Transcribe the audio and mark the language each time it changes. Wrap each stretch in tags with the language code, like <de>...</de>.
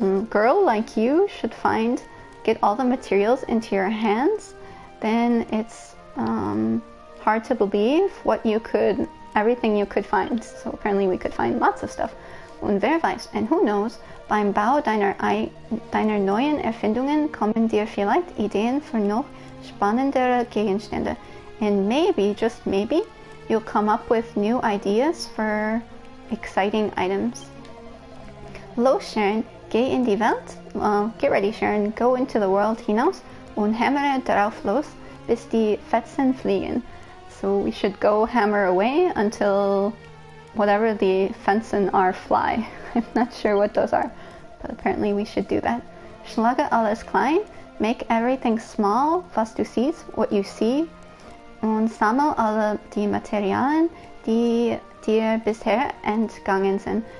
<en>girl like you should get all the materials into your hands, then it's hard to believe everything you could find. So apparently we could find lots of stuff.</en> <de>Und wer weiß,</de> <en>and who knows,</en> <de>beim Bau deiner neuen Erfindungen kommen dir vielleicht Ideen für noch spannendere Gegenstände.</de> <en>And maybe, just maybe, you'll come up with new ideas for exciting items.</en> <de>Los, Sharon, geh in die Welt.</de> <en>Well, get ready,</en> <de>Sharon.</de> <en>Go into the world</en> <de>hinaus und hämmere drauf los, bis die Fetzen fliegen.</de> <en>So we should go hammer away until whatever the Fetzen are fly. I'm not sure what those are, but apparently we should do that.</en> <de>Schlage alles klein.</de> <en>Make everything small,</en> <de>was du siehst,</de> <en>what you see.</en> <de>Und sammel alle die Materialien, die dir bisher entgangen sind.</de>